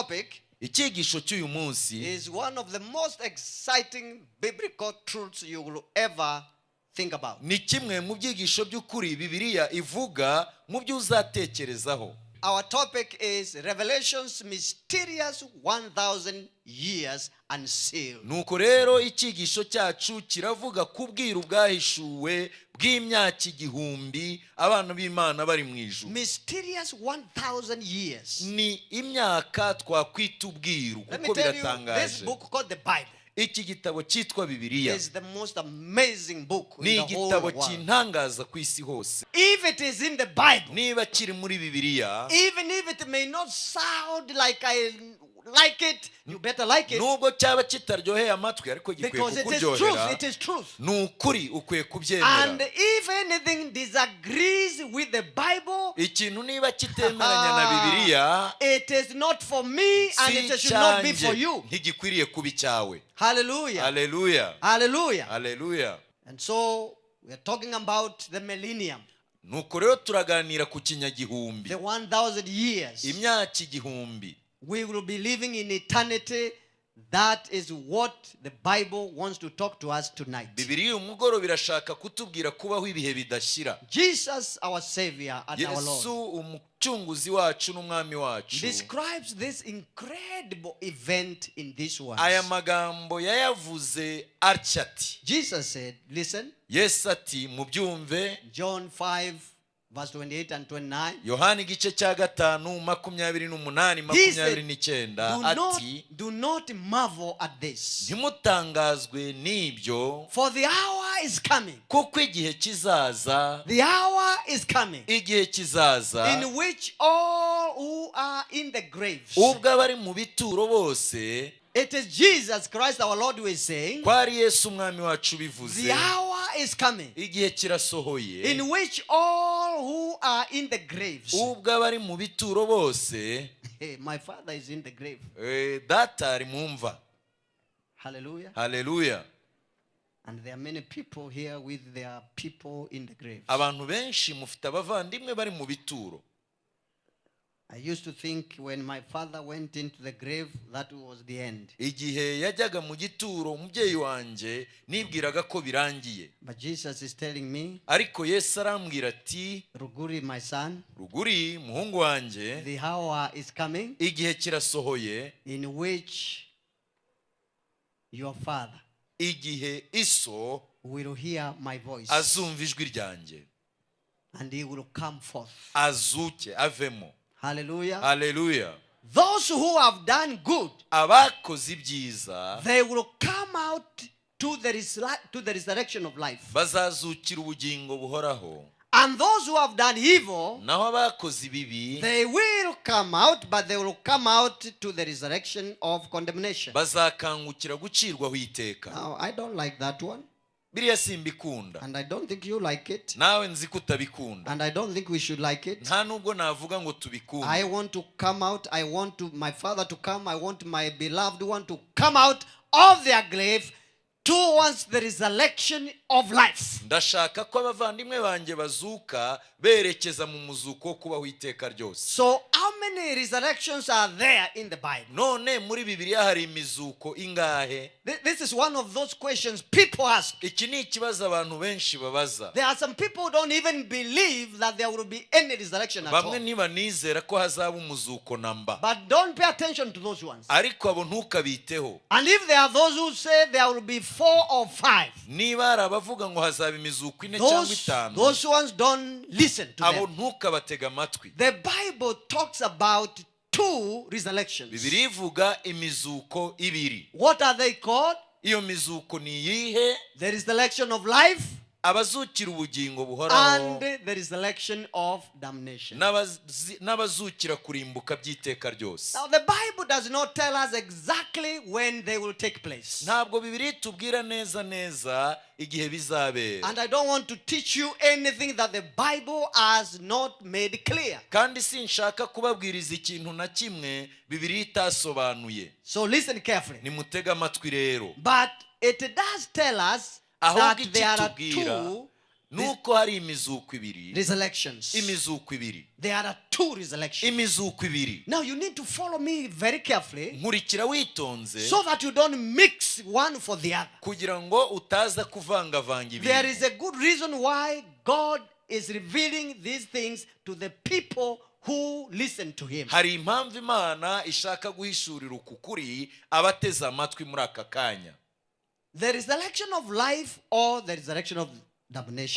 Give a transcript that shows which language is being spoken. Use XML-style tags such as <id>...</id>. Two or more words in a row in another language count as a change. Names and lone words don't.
<en>topic</en> <rw>icyigisho cy'uyu munsi</rw> <en>is one of the most exciting biblical truths you will ever think about.</en> <rw>ni kimwe mu byigisho by'ukuri Bibiliya ivuga mu byo uzatekerezaho.</rw> <en>Our topic is Revelation's mysterious 1,000 years unsealed.</en> <rw>Nuko rero icyigisho cyacu kiravuga ku bwiru bwahishuwe bw'imyaka 1000 abana b'Imana bari mu ijuru.</rw> <en>Mysterious 1,000 years.</en> <rw>Ni imyaka twakwita ubwiru kuko biratangaje.</rw> <en>This book called the Bible</en> <rw>iki gitabo cyitwa Bibiliya</rw> <en>is the most amazing book</en> <rw>ni</rw> <en>in the whole</en> <rw>igitabo</rw> <en>world.</en> <rw>cy'intangaza ku isi hose.</rw> <en>If it is in the Bible,</en> <rw>niba kiri muri Bibiliya,</rw> <en>even if it may not sound like I like it, you better like it.</en> <rw>Nubwo cyaba kitaryoheye amatwi ariko gikwiye</rw> <en>Because it is truth, it is truth.</en> <rw>Nukuri ukwiye kubyemera.</rw> <en>And if anything disagrees with the Bible,</en> <rw>ikintu niba kitemeranya na Bibiliya,</rw> <en>it is not for me and it should not be for you.</en> <rw>ntigikwiriye kuba icyawe.</rw> <en>Hallelujah.</en> <rw>Hallelujah.</rw> <en>Hallelujah.</en> <rw>Hallelujah.</rw> <en>And so we are talking about the millennium.</en> <rw>Nuko rero turaganira ku kinyagihumbi.</rw> <en>The 1,000 years.</en> <rw>Imyaka 1000.</rw> <en>We will be living in eternity. That is what the Bible wants to talk to us tonight.</en> <rw>Bibiliya umugoro birashaka kutubwira kubaho ibihe bidashira.</rw> <en>Jesus, our Savior and our Lord,</en> <rw>Yesu umucunguzi wacu n'umwami wacu</rw> <en>describes this incredible event in these words.</en> <rw>aya magambo yayavuze atya ati.</rw> <en>Jesus said, listen,</en> <rw>Yesu ati mubyumve.</rw> <en>John 5 verse 28 and 29.</en> <rw>Yohana igice cya 5:28-29 ati</rw> <en>Do not marvel at this,</en> <rw>ntimutangazwe n'ibyo,</rw> <en>for the hour is coming.</en> <rw>kuko igihe kizaza,</rw> <en>The hour is coming</en> <rw>igihe kizaza</rw> <en>in which all who are in the graves.</en> <rw>ubwo abari mu bituro bose.</rw> <en>It is Jesus Christ our Lord who is saying,</en> <rw>kwari Yesu umwami wacu bivuze.</rw> <en>the hour is coming</en> <rw>igihe kirasohoye</rw> <en>in which all who are in the graves.</en> <rw>ubwo abari mu bituro bose.</rw> <en>Hey, my father is in the grave.</en> <rw>Data ari mu mva.</rw> <en>Hallelujah.</en> <rw>Hallelujah.</rw> <en>And there are many people here with their people in the grave.</en> <rw>Abantu benshi mufite abavandimwe bari mu bituro.</rw> <en>I used to think when my father went into the grave, that was the end.</en> <rw>Igihe yajyaga mu gituro umubyeyi wanje nibwiraga ko birangiye. But Jesus is telling me, ariko Yesu arambwira ati, Ruguri,</rw> <en>my son,</en> <rw>Ruguri muhungu wanje,</rw> <en>the hour is coming</en> <rw>igihe kirasohoye</rw> <en>in which your father</en> <rw>igihe iso</rw> <en>will hear my voice</en> <rw>azumva ijwi ryanjye,</rw> <en>and he will come forth.</en> <rw>azuke avemo.</rw> <en>Hallelujah.</en> <rw>Hallelujah.</rw> <en>Those who have done good,</en> <rw>abakoze ibyiza</rw> <en>they will come out to the resurrection of life.</en> <rw>bazazukira ubugingo buhoraho.</rw> <en>And those who have done evil,</en> <rw>naho abakoze ibibi</rw> <en>they will come out, but they will come out to the resurrection of condemnation.</en> <rw>bazakangukira gucirwaho iteka.</rw> <en>Now, I don't like that one.</en> <rw>Biriya simbikunda,</rw> <en>And I don't think you like it.</en> <rw>nawe nzi ko utabikunda,</rw> <en>And I don't think we should like it.</en> <rw>nta nubwo navuga ngo tubikunde.</rw> <en>I want to come out. I want my father to come. I want my beloved one to come out of their grave towards the resurrection of life.</en> <rw>ndashaka ko abavandimwe banjye bazuka berekeza mu muzuko wo kubaho iteka ryose.</rw> <en>So how many resurrections are there in the Bible?</en> <rw>none muri Bibiliya hari imizuko ingahe?</rw> <en>This is one of those questions people ask.</en> <rw>iki ni ikibazo abantu benshi babaza.</rw> <en>There are some people who don't even believe that there will be any resurrection at</en> <rw>bamwe</rw> <en>all.</en> <rw>ntibanizera ko hazaba umuzuko namba.</rw> <en>But don't pay attention to those ones.</en> <rw>ariko abo ntukabiteho.</rw> <en>And if there are those who say there will be 4 or 5,</en> <rw>niba hari abavuga ngo hazaba imizuko 4 cyangwa 5,</rw> <en>those ones don't listen to</en> <rw>abo</rw> <en>them.</en> <rw>ntukabatega amatwi.</rw> <en>The Bible talks about 2 resurrections.</en> <rw>Bibiliya ivuga imizuko 2.</rw> <en>What are they called?</en> <rw>iyo mizuko ni iyihe?</rw> <en>The resurrection of life</en> <rw>abazukira ubugingo buhoraho</rw> <en>and the resurrection of damnation.</en> <rw>n'abazukira kurimbuka by'iteka ryose.</rw> <en>Now the Bible does not tell us exactly when they will take place.</en> <rw>ntabwo Bibiliya itubwira neza igihe bizabera.</rw> <en>And I don't want to teach you anything that the Bible has not made clear.</en> <rw>kandi sinshaka kubabwiriza ikintu na kimwe Bibiliya itasobanuye.</rw> <en>So listen carefully.</en> <rw>nimutega amatwi rero.</rw> <en>But it does tell us that there are 2</en> <rw>nuko hari imizuko ibiri.</rw> <en>Resurrections.</en> <rw>Imizuko ibiri.</rw> <en>There are 2 resurrections.</en> <rw>Imizuko ibiri.</rw> <en>Now you need to follow me very carefully</en> <rw>Nkurikira witonze</rw> <en>so that you don't mix one for the other.</en> <rw>kugira ngo utaza kuvangavanga</rw> <en>There</en> <rw>ibintu.</rw> <en>is a good reason why God is revealing these things to the people who listen to him.</en> <rw>Hari impamvu Imana ishaka guhishurira uku kuri abateze amatwi muri aka kanya.</rw> <en>The resurrection of life or the resurrection of damnation</en>